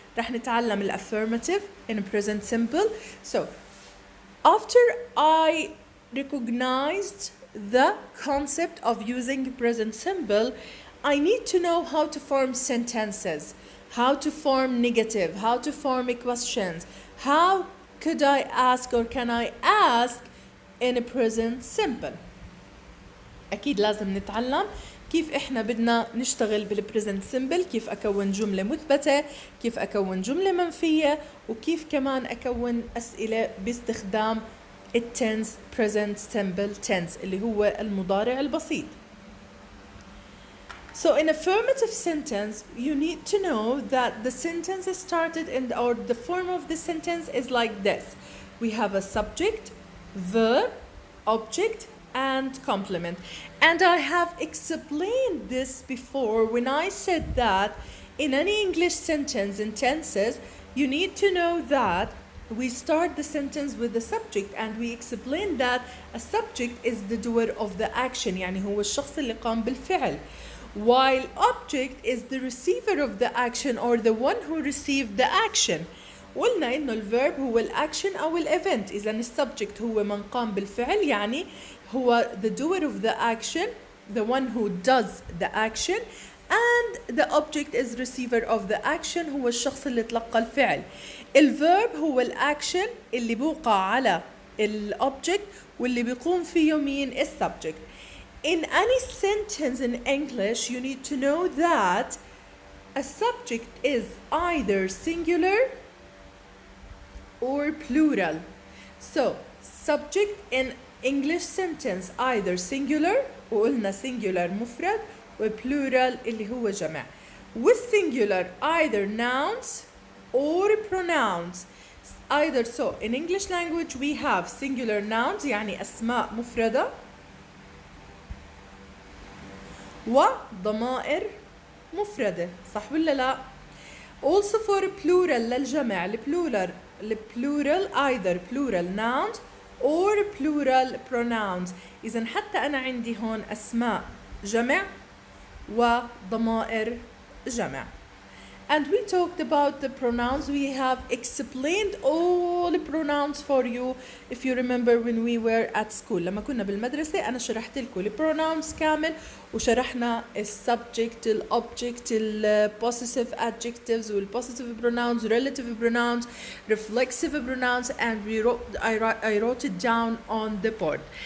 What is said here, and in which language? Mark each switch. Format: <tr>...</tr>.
<ar>رح نتعلم</ar> <en>الaffirmative in present simple. So, after I recognized the concept of using present simple, I need to know how to form sentences, how to form negative, how to form questions. How could I ask or can I ask in a present simple?</en> <ar>أكيد لازم نتعلم كيف إحنا بدنا نشتغل بالبريزنت سيمبل، كيف أكون جملة مثبتة، كيف أكون جملة منفية، وكيف كمان أكون أسئلة باستخدام التنس present simple tense اللي هو المضارع البسيط.</ar> <en>So in affirmative sentence, you need to know that the sentence is started or the form of the sentence is like this. We have a subject, verb, object, and complement. And I have explained this before when I said that in any English sentence in tenses, you need to know that we start the sentence with the subject and we explain that a subject is the doer of the action</en> <ar>يعني هو الشخص اللي قام بالفعل</ar> <en>while object is the receiver of the action or the one who received the action.</en> <ar>قلنا إنه الverb هو الأكشن أو الإيفنت. إذا السبجكت هو من قام بالفعل يعني هو</ar> <en>the doer of the action, the one who does the action, and the object is receiver of the action</en> <ar>هو الشخص اللي تلقى الفعل. الverb هو الأكشن اللي بوقع على الobject واللي بيقوم فيه مين السبجكت.</ar> <en>In any sentence in English, you need to know that a subject is either singular or plural. So, subject in English sentence either singular وقلنا singular مفرد وplural</en> <ar>اللي هو جمع.</ar> <en>With singular either nouns or pronouns. Either so in English language we have singular nouns</en> <ar>يعني أسماء مفردة وضمائر مفردة صح ولا لا؟</ar> <en>Also for plural</en> <ar>للجمع البلورال</ar> <en>either plural nouns or plural pronouns.</en> <ar>إذا حتى أنا عندي هون أسماء جمع وضمائر جمع.</ar> <en>And we talked about the pronouns. We have explained all the pronouns for you if you remember when we were at school.</en> <ar>لما كنا بالمدرسة أنا شرحت لكم</ar> <en>البروناونز كامل وشرحنا السبجكت الأوبجكت البوسيسيف adjectives والبوسيسيف pronouns relative pronouns reflexive pronouns and I wrote it down on the board.</en>